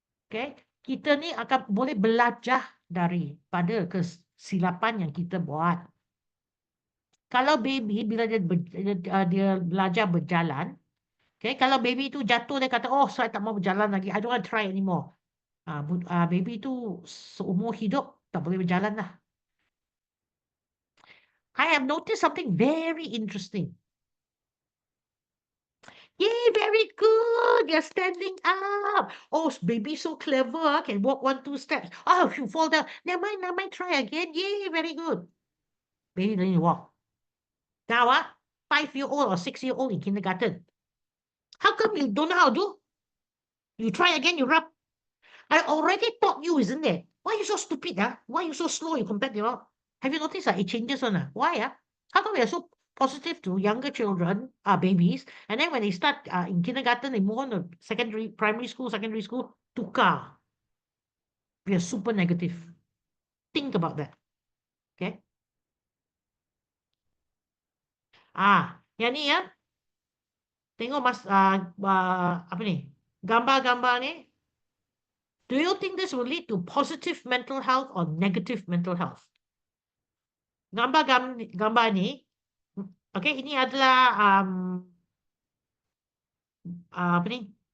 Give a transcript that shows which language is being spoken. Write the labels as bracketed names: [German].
[Malay] Okay, kita ni akan boleh belajar daripada kesilapan yang kita buat. Kalau baby bila dia belajar berjalan, okay, kalau baby tu jatuh dia kata, oh saya tak mau berjalan lagi, [English] I don't want to try anymore. [Malay] Baby tu seumur hidup tak boleh berjalan lah. [English] I have noticed something very interesting. Yay, very good. You're standing up. Oh, baby so clever. Can walk 1, 2 steps. Oh, if you fall down. Never mind, try again. Yay, very good. Baby learning to walk. Now, 5-year-old or 6-year-old in kindergarten. How come you don't know how to do? You try again, you rub. I already taught you, isn't it? Why are you so stupid? Why are you so slow you compared to Have you noticed it changes on Why? How come we are so positive to younger children, babies, and then when they start in kindergarten, they move on to primary school, secondary school, [Malay] tukar. [English] We are super negative. Think about that. Okay? [Malay] Yang ni ya. Tengok apa ni? Gambar-gambar ni. [English] Do you think this will lead to positive mental health or negative mental health? [Malay] Gambar ni, okay, ini adalah apa ni?